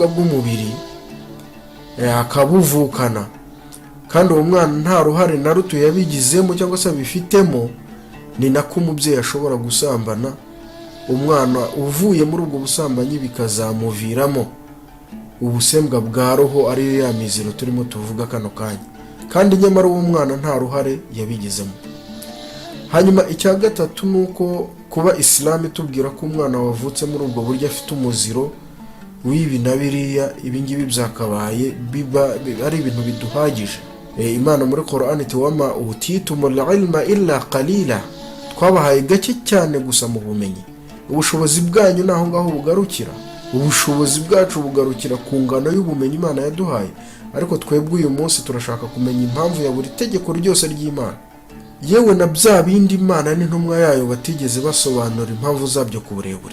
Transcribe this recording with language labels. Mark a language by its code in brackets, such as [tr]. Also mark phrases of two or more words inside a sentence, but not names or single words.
[rw] bw'umubiri, akabuvukana, kandi uwo mwana nta ruhare na ruto yabigizemo cyangwa se abifitemo, ni nako umubyeyi ashobora gusambana umwana uvuye muri ubwo busambanyi bikazamuviramo ubusembwa bwa roho, ariyo ya miziro turimo tuvuga kano kanya, kandi nyamara uwo mwana nta ruhare yabigizemo. Hanyuma icya gatatu nuko kuba Islam itubwira ko umwana wavutse muri ubwo buryo afite umuziro w'ibi na biriya, ibingibi byakabaye biba ari ibintu biduhagije. Imana muri Qur'an iti [ar] وما أوتيتم العلم إلا قليلا, [rw] twabahaye gake cyane gusa mu bumenyi, ubushobozi bwanyu naho ngaho bugarukira. ubushobozi bwacu bugarukira ku ngano y'ubumenyi Imana yaduhaye, ariko twebwe uyu munsi turashaka kumenya impamvu ya buri tegeko ryose ry'Imana, yewe na bya bindi Imana n'intumwa yayo batigeze basobanura impamvu zabyo ku burebure.